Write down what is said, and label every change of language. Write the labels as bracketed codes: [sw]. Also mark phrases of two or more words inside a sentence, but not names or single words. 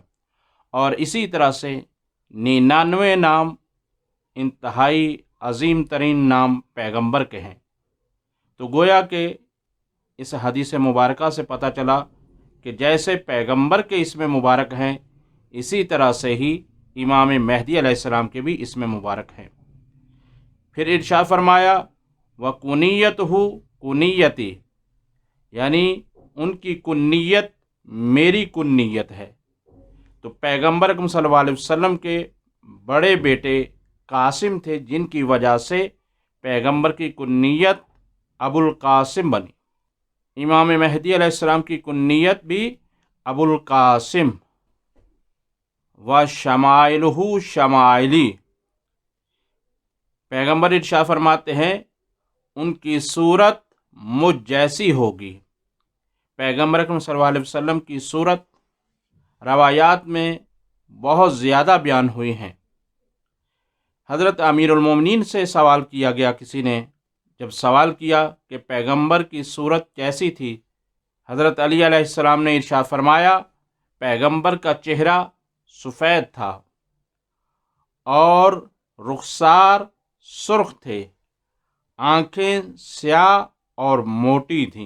[ur] اور اسی طرح سے 99 نام انتہائی عظیم ترین نام پیغمبر کے ہیں. تو گویا کہ اس حدیث مبارکہ سے پتا چلا کہ جیسے پیغمبر کے اسم مبارک ہیں، اسی طرح سے ہی امام مہدی علیہ السلام کے بھی اسم مبارک ہیں. پھر ارشاد فرمایا [ar] و كنيته كنيتي, [ur] یعنی ان کی کنیت میری کنیت ہے. تو پیغمبر اکرم [ar] صلى الله عليه وسلم [ur] کے بڑے بیٹے قاسم تھے، جن کی وجہ سے پیغمبر کی کنیت ابوالقاسم بنی. امام مہدی علیہ السلام کی کنیت بھی ابوالقاسم. [ar] و شمائله شمائلي, [ur] پیغمبر ارشاد فرماتے ہیں ان کی صورت مجھ جیسی ہوگی. پیغمبر اکرم [ar] صلى الله عليه وسلم [ur] کی صورت روایات میں بہت زیادہ بیان ہوئی ہیں. حضرت امیرالمومنین سے سوال کیا گیا، کسی نے جب سوال کیا کہ پیغمبر کی صورت کیسی تھی، حضرت علی علیہ السلام نے ارشاد فرمایا پیغمبر کا چہرہ سفید تھا اور رخسار سرخ تھے، آنکھیں سیاہ اور موٹی تھیں.